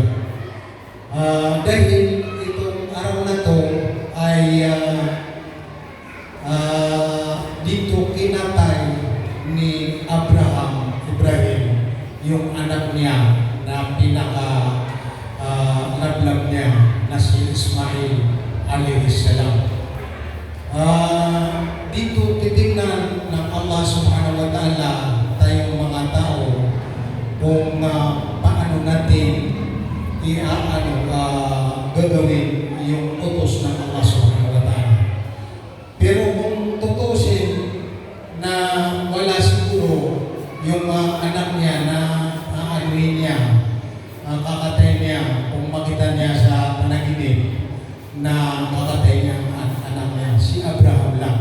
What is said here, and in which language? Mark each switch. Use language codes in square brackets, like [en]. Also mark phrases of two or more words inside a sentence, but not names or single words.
[tl] Dahil itong araw na ito ay dito kinatay ni Ibrahim, yung anak niya na pinaka-lablab niya na si Ismail [ar] عليه السلام. [tl] Dito titingnan ng Allah [ar] سبحانه وتعالى [tl] tayong mga tao kung paano natin gagawin yung utos ng Allah [ar] سبحانه وتعالى. [tl] Pero kung tutusin na wala siguro yung anak niya na aanuhin niya, kakatay niya, kung makita niya sa panaginip na kakatay niya ang anak niya, si Abraham lang.